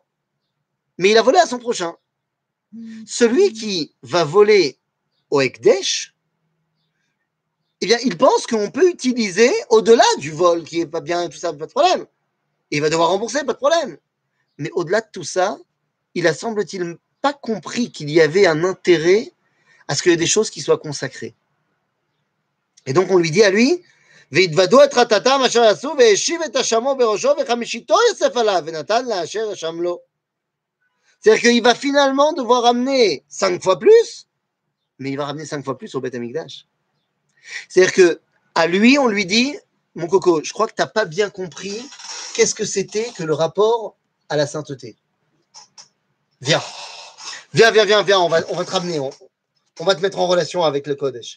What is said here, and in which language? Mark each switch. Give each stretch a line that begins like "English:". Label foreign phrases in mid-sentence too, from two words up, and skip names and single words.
French: Mais il a volé à son prochain. Celui qui va voler au Ekdesh, eh bien, il pense qu'on peut utiliser au-delà du vol qui est pas bien, tout ça, pas de problème. Il va devoir rembourser, pas de problème. Mais au-delà de tout ça, il a, semble-t-il, pas compris qu'il y avait un intérêt à ce qu'il y ait des choses qui soient consacrées. Et donc, on lui dit à lui,
Hebrew: והתוודו את חטאתם אשר עשו והשיב את אשמו בראשו וחמישיתו יוסף עליו ונתן לאשר אשם לו.
French: C'est-à-dire qu'il va finalement devoir ramener 5 fois plus, mais il va ramener 5 fois plus au Beth Amikdash. C'est-à-dire que à lui, on lui dit, mon coco, je crois que tu n'as pas bien compris qu'est-ce que c'était que le rapport à la sainteté. Viens, on va te ramener, on va te mettre en relation avec le Kodesh.